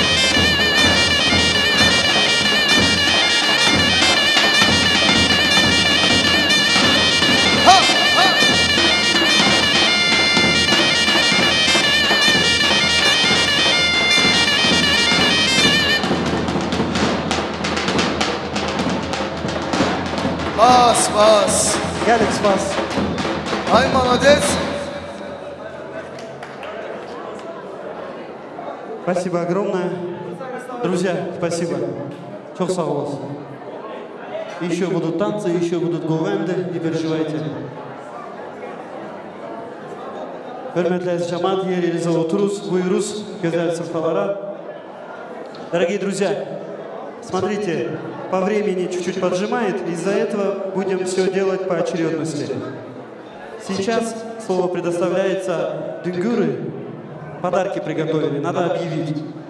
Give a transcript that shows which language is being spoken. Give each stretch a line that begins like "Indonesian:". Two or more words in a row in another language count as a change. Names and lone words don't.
Russian: Ha ha Bas bas Alex, вас. Ай молодец Спасибо огромное. Друзья, спасибо.
Turkish: Çok sağ olasın.
Russian: Еще будут танцы, еще будут говенды, не переживайте.
Turkish: Hürmetli cemaat, yerinize oturuz, buyuruz, güzel sofralara.
Russian: Дорогие друзья, смотрите, по времени чуть-чуть поджимает, из-за этого будем все делать по очередности. Сейчас слово предоставляется Дүнгүры. Подарки приготовили, надо объявить.